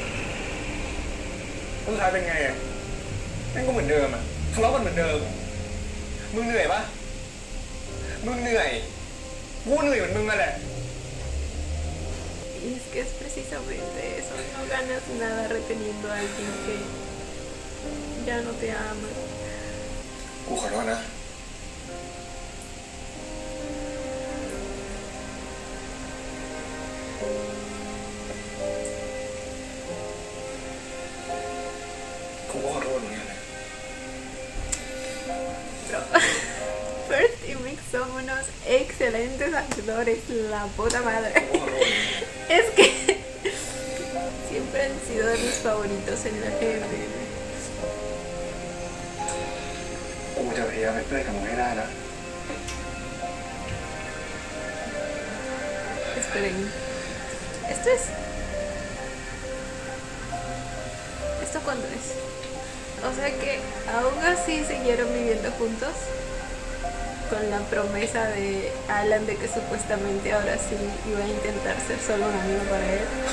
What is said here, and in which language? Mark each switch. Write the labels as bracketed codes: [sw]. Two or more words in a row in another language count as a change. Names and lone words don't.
[th] สุดท้ายเป็นไงอ่ะแม่งก็เหมือนเดิมอ่ะทะเลาะกันเหมือนเดิมมึงเหนื่อยปะมึงเหนื่อยกูเหนื่อยเหมือนมึงนั่นแหละ [es] Y es que es precisamente eso, no ganas nada reteniendo a alguien que ya no te ama. [th] กูขอโทษนะกูขอโทษเหมือนกันนะ [es] Pero, First y Mix son unos excelentes actores, la puta madre. Es que siempre han sido de mis favoritos en la GMM. [th] กูจะพยายามเป็นเพื่อนกับมึงให้ได้นะ [es] Esperen. ¿Esto es? ¿Esto cuándo es? O sea que aún así siguieron viviendo juntos con la promesa de Alan de que supuestamente ahora sí iba a intentar ser solo un amigo para él.